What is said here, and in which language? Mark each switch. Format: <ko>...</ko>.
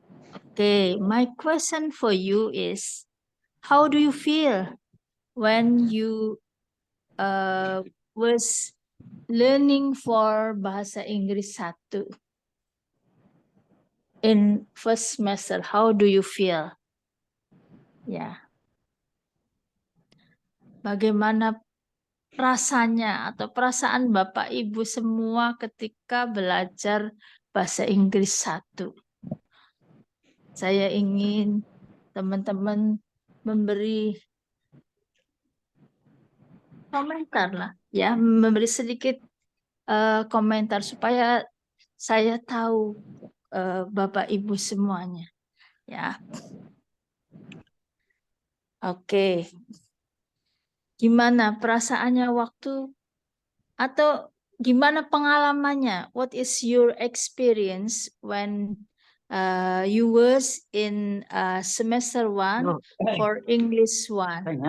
<en>Okay, my question for you is, how do you feel when you was learning for bahasa Inggris 1 in first semester? How do you feel?</en> <id>Ya, bagaimana rasanya atau perasaan Bapak Ibu semua ketika belajar bahasa Inggris 1? Saya ingin teman-teman memberi komentar lah, ya, memberi sedikit komentar supaya saya tahu Bapak Ibu semuanya, ya. Oke. Gimana perasaannya waktu atau gimana pengalamannya?</id> <en>What is your experience when you was in semester 1 for English 1?</en>